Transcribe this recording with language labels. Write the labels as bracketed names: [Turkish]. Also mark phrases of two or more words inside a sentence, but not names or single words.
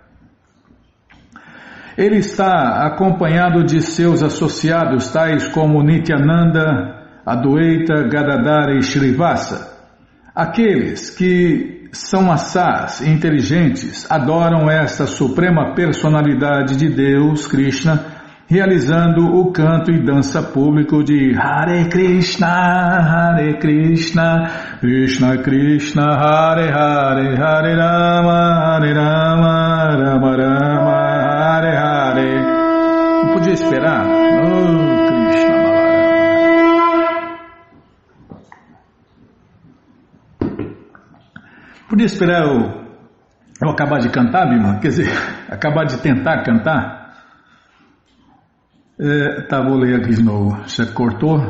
[Portuguese] Ele está acompanhado de seus associados, tais como Nityananda, Adwaita, Gadadhara e Shrivasa. Aqueles que são assás, inteligentes, adoram esta Suprema Personalidade de Deus, Krishna, realizando o canto e dança público de [Sanskrit] हरे कृष्ण, कृष्ण कृष्ण, हरे हरे, हरे राम, राम राम, हरे हरे. [Portuguese] Não podia esperar? Oh, Krishna. Podia esperar eu acabar de cantar, Bima? Quer dizer, acabar de tentar cantar? Vou ler aqui de novo. Você cortou?